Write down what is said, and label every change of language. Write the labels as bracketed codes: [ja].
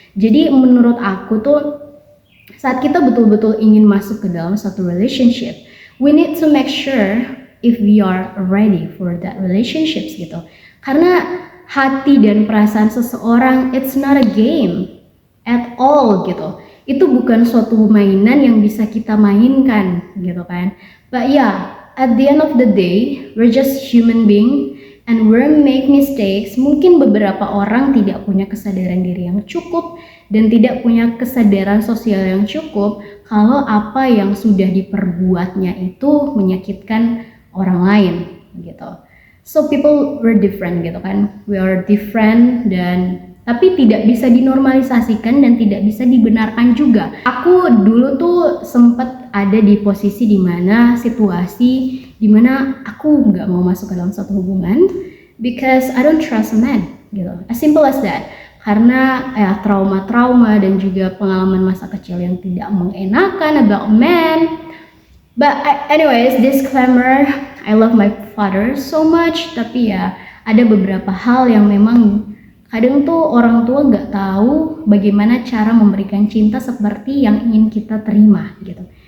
[id] Jadi menurut aku tuh saat kita betul-betul ingin masuk ke dalam satu relationship, [en] we need to make sure if we are ready for that relationships [id] gitu. Karena hati dan perasaan seseorang, [en] it's not a game at all [id] gitu. Itu bukan suatu mainan yang bisa kita mainkan gitu kan. [en] But yeah, at the end of the day, we're just human being and we make mistakes. [id] Mungkin beberapa orang tidak punya kesadaran diri yang cukup dan tidak punya kesadaran sosial yang cukup kalau apa yang sudah diperbuatnya itu menyakitkan orang lain gitu. [en] So people were different gitu kan. We are different [id] tapi tidak bisa dinormalisasikan dan tidak bisa dibenarkan juga. Aku dulu tuh sempat ada di posisi dimana situasi dimana aku nggak mau masuk ke dalam suatu hubungan [en] because I don't trust a man [id] gitu. [en] As simple as that. [id] Karena trauma-trauma dan juga pengalaman masa kecil yang tidak mengenakan [en] about men. But anyways, disclaimer, I love my father so much. [id] Tapi ya ada beberapa hal yang memang kadang tuh orang tua nggak tahu bagaimana cara memberikan cinta seperti yang ingin kita terima gitu.